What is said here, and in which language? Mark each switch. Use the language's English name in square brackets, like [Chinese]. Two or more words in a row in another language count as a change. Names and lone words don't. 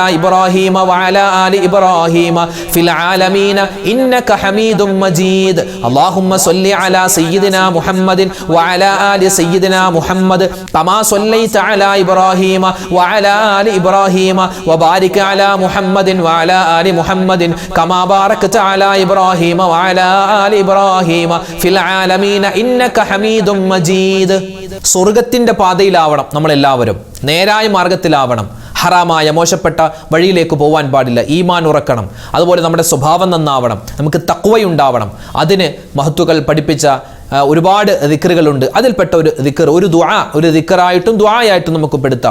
[Arabic] إبراهيم وعلى آل إبراهيم في العالمين إنك حميد مجيد اللهم صل على سيدنا محمد وعلى آل سيدنا محمد كما صليت على إبراهيم وعلى آل إبراهيم وبارك على محمد وعلى آل محمد كما باركت على إبراهيم وعلى آل إبراهيم في العالمين إنك حميد مجيد [Malayalam] സ്വർഗ്ഗത്തിന്റെ പാതയിലാവണം നമ്മളെല്ലാവരും, നേരായ മാർഗത്തിലാവണം. ഹറാമായ മോശപ്പെട്ട വഴിയിലേക്ക് പോകാൻ പാടില്ല. ഈമാൻ ഉറക്കണം. അതുപോലെ നമ്മുടെ സ്വഭാവം നന്നാവണം. നമുക്ക് തഖ്വയുണ്ടാവണം. അതിന് മഹത്തുക്കൾ പഠിപ്പിച്ച ഒരുപാട് ദിക്റുകളുണ്ട്. അതിൽപ്പെട്ട ഒരു ദിക്ർ, ഒരു ദുആ, ഒരു ദിക്റായിട്ടും ദുആയായിട്ടും നമുക്ക് പെടുത്താം.